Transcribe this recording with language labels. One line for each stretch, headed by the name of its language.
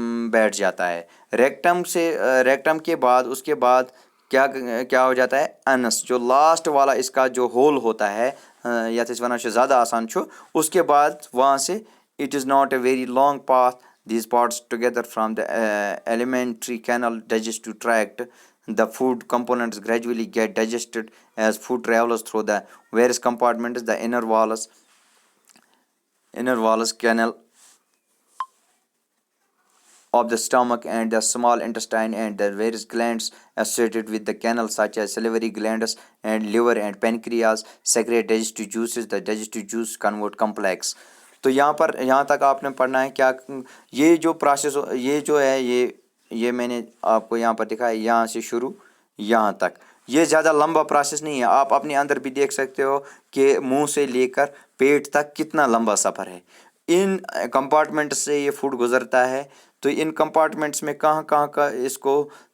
Urdu: بیٹھ جاتا ہے ریکٹم کے بعد۔ اس کے بعد کیا ہو جاتا ہے، انس جو لاسٹ والا اس کا جو ہول ہوتا ہے،
Kashmiri: یا ونان زیادہ آسان چھو،
Urdu: اس کے بعد وہاں سے
English: It is not a very long path, these parts together from the alimentary canal digestive tract. The food components gradually get digested as food travels through the various compartments, the inner walls canal of the stomach and the small intestine, and the various glands associated with the canal such as salivary glands and liver and pancreas secrete digestive juices. The digestive juice convert complex.
Urdu: تو یہاں تک آپ نے پڑھنا ہے کیا، یہ جو پروسیس، یہ جو ہے یہ میں نے آپ کو یہاں پر دکھایا، یہاں سے شروع یہاں تک۔ یہ زیادہ لمبا پروسیس نہیں ہے، آپ اپنے اندر بھی دیکھ سکتے ہو کہ منہ سے لے کر پیٹ تک کتنا لمبا سفر ہے۔ ان کمپارٹمنٹس سے یہ فوڈ گزرتا ہے، تو ان کمپارٹمنٹس میں کہاں کا اس کو